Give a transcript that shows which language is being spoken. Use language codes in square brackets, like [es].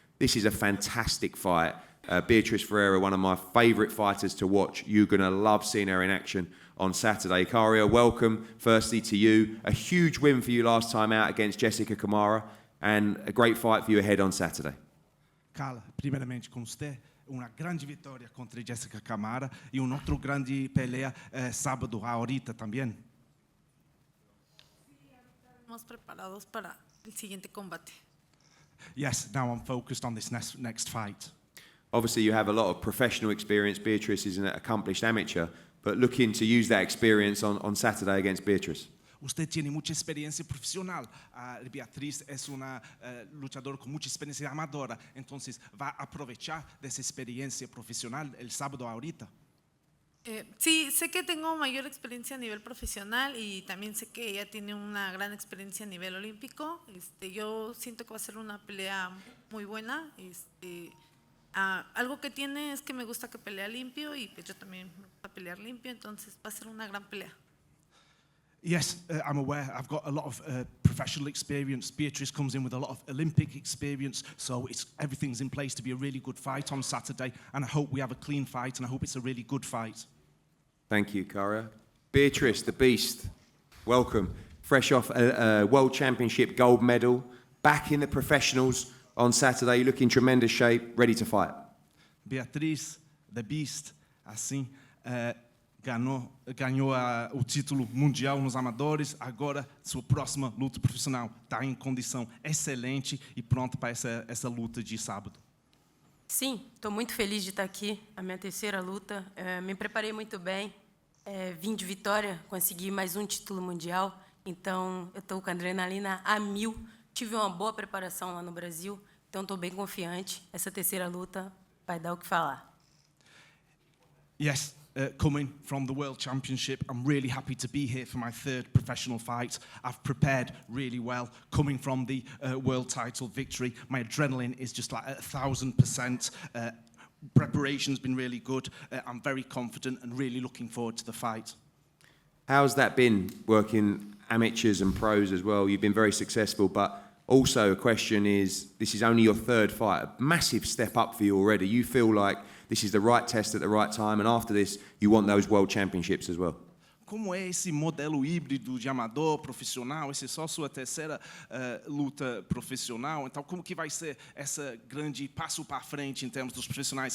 [en] This is a fantastic fight. Beatrice Ferreira, one of my favourite fighters to watch. You're going to love seeing her in action on Saturday. Karia, welcome firstly to you. A huge win for you last time out against Jessica Kamara, and a great fight for you ahead on Saturday. [pt] Carla, primeiramente com você, uma grande vitória contra Jessica Kamara e outro grande [es] pelea [pt] sábado [es] ahorita [pt] também. [es] Estamos preparados para el siguiente combate. [en] Yes, now I'm focused on this next fight. Obviously, you have a lot of professional experience. Beatrice is an accomplished amateur, but looking to use that experience on Saturday against Beatrice. [es] Usted tiene mucha experiencia profesional. Beatriz es una luchadora con mucha experiencia amadora, entonces va a aprovechar de esa experiencia profesional el sábado ahorita. Sí, sé que tengo mayor experiencia a nivel profesional y también sé que ella tiene una gran experiencia a nivel olímpico. Yo siento que va a ser una pelea muy buena. Algo que tiene es que me gusta que pelea limpio y pues yo también me gusta pelear limpio, entonces va a ser una gran pelea. [en] Yes, I'm aware. I've got a lot of professional experience. Beatrice comes in with a lot of Olympic experience, so everything's in place to be a really good fight on Saturday, and I hope we have a clean fight, and I hope it's a really good fight. Thank you, Cara. Beatrice, the Beast, welcome. Fresh off a World Championship gold medal, back in the professionals on Saturday. You look in tremendous shape, ready to fight. [pt] Beatriz, the Beast, assim, ganhou o título mundial nos amadores, agora sua próxima luta profissional. Está em condição excelente e pronta para essa luta de sábado. Sim, estou muito feliz de estar aqui, a minha terceira luta. Me preparei muito bem, vim de vitória, consegui mais um título mundial, então eu estou com a adrenalina a 1000. Tive uma boa preparação lá no Brasil, então estou bem confiante. Essa terceira luta vai dar o que falar. [en] Yes, coming from the World Championship, I'm really happy to be here for my third professional fight. I've prepared really well. Coming from the world title victory, my adrenaline is just like 1,000%. Preparation's been really good. I'm very confident and really looking forward to the fight. How's that been, working amateurs and pros as well? You've been very successful, but also a question is, this is only your third fight, a massive step up for you already. You feel like this is the right test at the right time, and after this, you want those World Championships as well. [pt] Como é esse modelo híbrido de amador, profissional? Essa é só sua terceira luta profissional. Então, como que vai ser essa grande passo para frente em termos dos profissionais?